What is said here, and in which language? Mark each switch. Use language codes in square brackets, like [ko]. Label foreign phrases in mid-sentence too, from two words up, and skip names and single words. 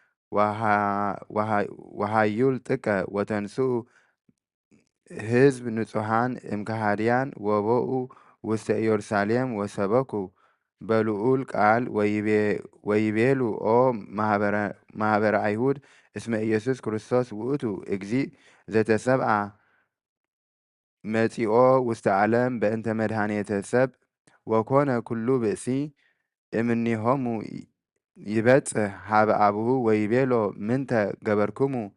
[gez] ወሃዩል ጥቀ ወተንስኡ ሕዝብ ንጹሐን እምከሃድያን ወቦኡ ውስተ ኢየሩሳሌም ወሰበኩ በልዑል ቃል ወይቤሉ ኦ ማኅበረ አይሁድ እስመ ኢየሱስ ክርስቶስ ውእቱ እግዚእ ዘተሰብአ መጺኦ ውስተ ዓለም በእንተ መድኃኔተ ሰብ ወኮነ ኩሉ ብእሲ እምኔሆሙ ይበጽሕ ሀበ አብሁ ወይቤሎ ምንተ ገበርክሙ